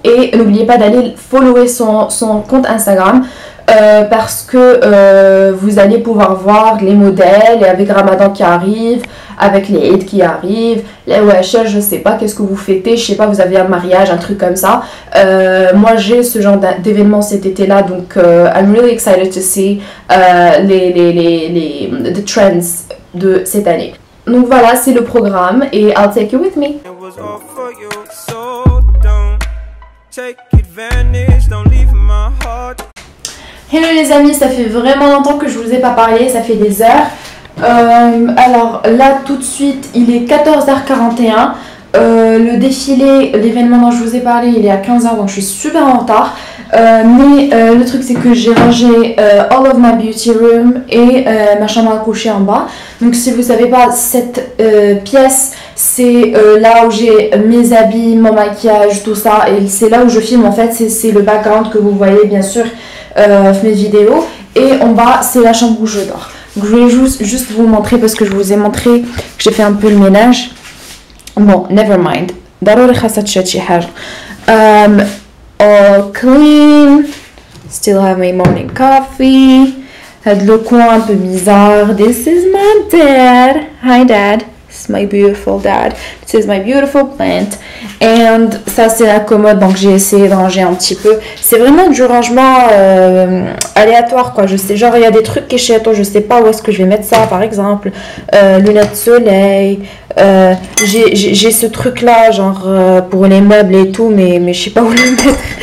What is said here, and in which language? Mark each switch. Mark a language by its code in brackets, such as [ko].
[fr] Et n'oubliez pas d'aller follower son compte Instagram parce que vous allez pouvoir voir les modèles, et avec Ramadan qui arrive, avec les Eid qui arrivent, les Washer, je sais pas qu'est-ce que vous fêtez, je sais pas, vous avez un mariage, un truc comme ça. Moi j'ai ce genre d'événement cet été là, donc [en] I'm really excited to see the trends [fr] de cette année. Donc voilà, c'est le programme et [en] I'll take you with me. It was all for you, so don't take advantage, don't leave my heart. [fr] Hello les amis, ça fait vraiment longtemps que je vous ai pas parlé, ça fait des heures. Alors là tout de suite, il est 14h41. Le défilé, l'événement dont je vous ai parlé, il est à 15h, donc je suis super en retard. Mais le truc c'est que j'ai rangé [en] all of my beauty room [fr] et ma chambre à coucher en bas. Donc si vous savez pas, cette pièce c'est là où j'ai mes habits, mon maquillage, tout ça, et c'est là où je filme en fait. C'est le background que vous voyez bien sûr mes vidéos, et en bas c'est la chambre où je dors. Donc je voulais juste vous montrer parce que je vous ai montré que j'ai fait un peu le ménage. [ar] Bon, [en] never mind. [ar] ضروري خاصة تشد شي حاجة. [en] All clean. Still have my morning coffee. [ar] هاد [fr] le coin un peu bizarre. [en] This is my dad. Hi dad. This is my beautiful dad. This is my beautiful plant. And [fr] ça c'est la commode, donc j'ai essayé de ranger un petit peu. C'est vraiment du rangement aléatoire quoi. Je sais, genre il y a des trucs qui chez toi, je sais pas où est-ce que je vais mettre ça par exemple. Lunettes de soleil. J'ai ce truc là genre pour les meubles et tout, mais je sais pas où le mettre.